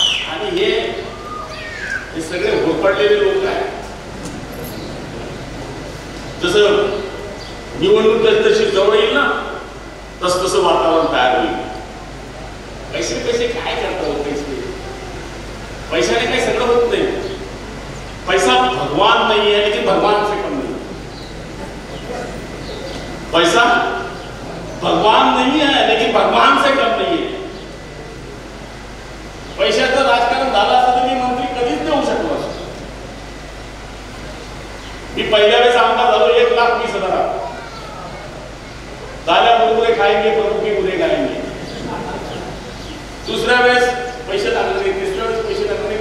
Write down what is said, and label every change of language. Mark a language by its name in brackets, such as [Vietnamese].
[Marathi] आणि हे सगळे होरपडलेले लोक आहेत. जसं निवडणूक जशी जवळ येईल ना तसं वातावरण तयार होईल. पैसे पैसे काय करतात पैशाने काही सगळं होत नाही. [Hindi] पैसा भगवान नहीं है लेकिन भगवान से कम नहीं. पैसा भगवान नहीं है लेकिन भगवान से कम नहीं है. [Marathi] पैशाचं राजकारण झालं असतं तर मी मंत्री कधीच नाही होऊ शकलो असतो. मी पहिल्या वेळेस आमदार झालो 1,20,000 [Hindi] दाल्या मुरमुरे खाएंगे पर गुरे गाएंगे. [Marathi] दुसऱ्या वेळेस पैसे लागले, तिसऱ्या वेळेस पैसे लागले.